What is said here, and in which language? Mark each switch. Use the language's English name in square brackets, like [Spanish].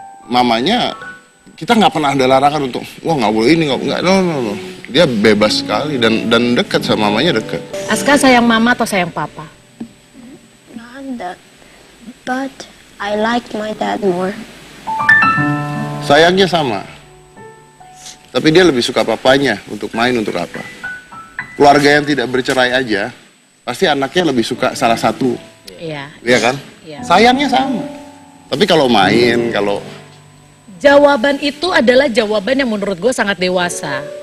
[Indonesian] mamanya kita nggak pernah ada larangan untuk wah nggak boleh ini nggak no. Dia bebas sekali dan dekat sama mamanya dekat. Aska sayang mama atau sayang papa? [English] Not that, but I like my dad more. [Indonesian] Sayangnya sama. Tapi dia lebih suka papanya untuk main untuk apa. Keluarga yang tidak bercerai aja, pasti anaknya lebih suka salah satu. Iya. Iya kan? Iya. Sayangnya sama. Tapi kalau main, kalau... Jawaban itu adalah jawaban yang menurut gue sangat dewasa.